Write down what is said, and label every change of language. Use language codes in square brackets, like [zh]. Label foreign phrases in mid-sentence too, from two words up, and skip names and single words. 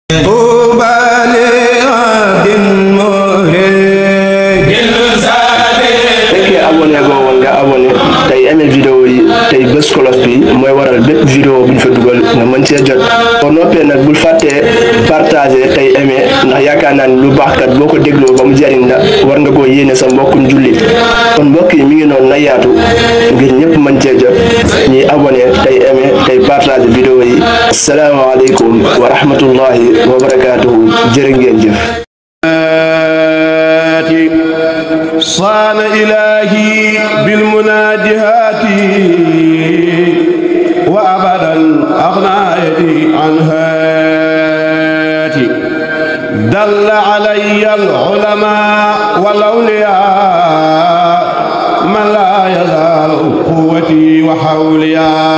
[wo] vidéo yi tey bés kolos bi mooy waral bépp vidéo bu ñu fa dugal nga mën cee jot boo noppee nag bul fàttee partager tey aimer ndax yaakaar naa ni lu baax kat boo ko dégloo ba mu jariñ la war nga koo yéene sa mbokkum jullit kon mbokk yi mi ngi noonu na yaatu ngir ñëpp mën cee jot ñuy abonné tey aimer tey partager vidéo yi. [ar] السلام عليكم ورحمة الله وبركاته [wo] jërë ngeen jëf. [ar] صان إلهي بالمناجهات وأبدا أغنى يدي عن هاتي دل علي العلماء والأولياء من لا يزال قوتي وحوليا